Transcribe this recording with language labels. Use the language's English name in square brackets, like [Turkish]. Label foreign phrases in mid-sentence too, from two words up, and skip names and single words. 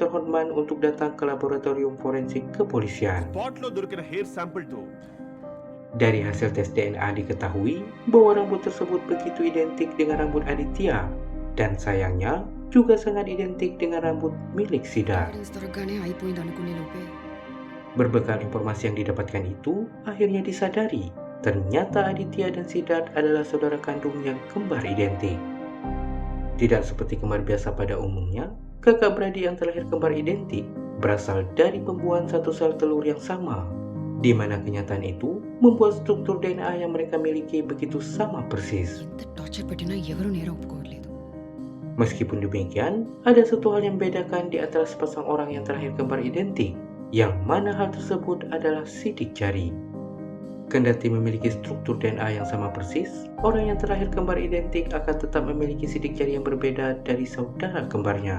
[Indonesian] Hodman untuk datang ke laboratorium forensik kepolisian. Dari hasil tes DNA diketahui bahwa rambut tersebut begitu identik dengan rambut Aditya, dan sayangnya juga sangat identik dengan rambut milik Siddharth. [Telugu] ఎవిడెన్స్ దొరకగానే అయిపోయింది అనుకునే లోపే [Indonesian] Berbekal informasi yang didapatkan itu, akhirnya disadari ternyata Aditya dan Siddharth adalah saudara kandung yang kembar identik. Tidak seperti kembar biasa pada umumnya, kakak beradik yang terlahir kembar identik berasal dari pembuahan satu sel telur yang sama, di mana kenyataan itu membuat struktur DNA yang mereka miliki begitu sama persis. [Telugu] ఎంత టార్చర్ పెట్టినా ఎవరు నేరం ఒప్పుకోవట్లేదు. [Indonesian] Meskipun demikian, ada satu hal yang membedakan di antara sepasang orang yang terlahir kembar identik, yang mana hal tersebut adalah sidik jari. Kendati memiliki struktur DNA yang sama persis, orang yang terlahir kembar identik akan tetap memiliki sidik jari yang berbeda dari saudara kembarnya.